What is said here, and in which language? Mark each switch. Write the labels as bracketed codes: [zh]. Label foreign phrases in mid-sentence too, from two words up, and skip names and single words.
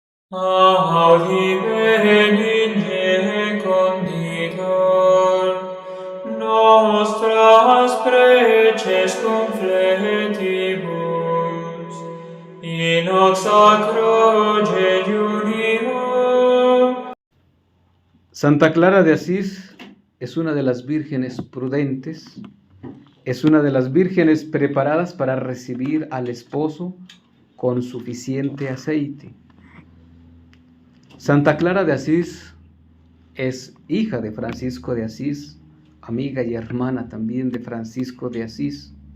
[la] Audi benigne conditor, nostras preces confletibus, in hoc sacro jejunio. [es] Santa Clara de Asís es una de las vírgenes prudentes, es una de las vírgenes preparadas para recibir al esposo con suficiente aceite. Santa Clara de Asís es hija de Francisco de Asís, amiga y hermana también de Francisco de Asís.